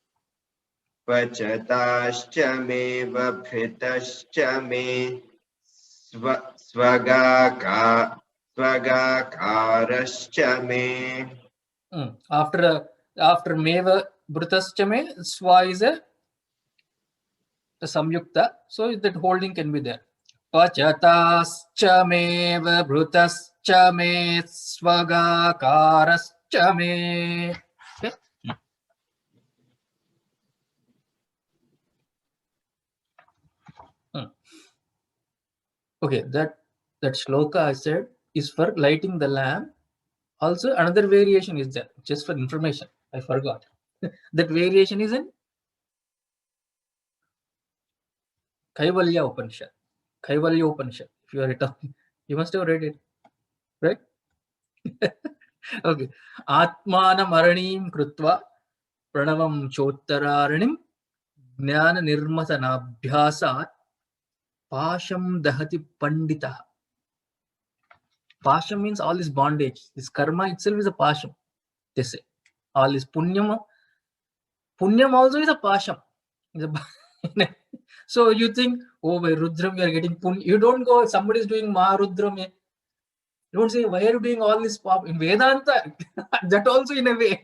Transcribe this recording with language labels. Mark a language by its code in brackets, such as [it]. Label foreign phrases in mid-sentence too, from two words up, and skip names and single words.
[sa] Pachatascha me vabhritascha me. Svagakarascha me. After meva bhritascha me, [en] swa is a samyukta, so that holding can be there. [sa] Pachatascha me vabhritascha me svagakarascha me. [en] Okay. Okay, that shloka I said is for lighting the lamp. Also, another variation is there, just for information. I forgot. That variation is in Kaivalya Upanishad. Kaivalya Upanishad. If you are returning, you must have read it, right? Okay. [sa] Atmanam Aranim Krutva Pranavam Chottaranim Jnana Nirmatanabhyasat Pasham Dahati Pandita. [en] Pasham means all this bondage. This karma itself is a pasham. They say. All this punyam also is a pasham. So you think, oh, by Rudram you are getting punya. You don't go, somebody is doing Maharudram. You don't say, why are you doing all this pop? In Vedanta, that also in a way.